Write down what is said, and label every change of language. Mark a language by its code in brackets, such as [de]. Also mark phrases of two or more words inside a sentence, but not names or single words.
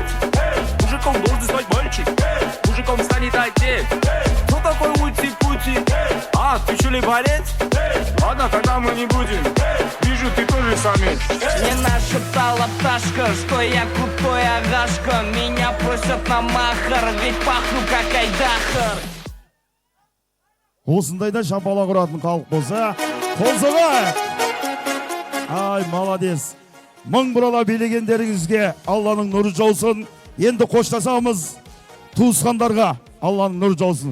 [ru] Мужиком должен стать мальчик, мужиком станет отец. Ну такой ути-пути, а ты что ли борец? Ладно, тогда мы не будем, вижу ты тоже самец. Мне нашептала пташка, что я крутой агашка. Меня просят на махар, ведь пахну как айдахар. [kk] Осындайда шампала құратын халық болса, қолсыға! [ru] Ай, молодец! [kk] Мың бұрала билегендеріңізге Алланың нұры жаусын. Енді қоштасамыз туысқандарға Алланың нұры жаусын.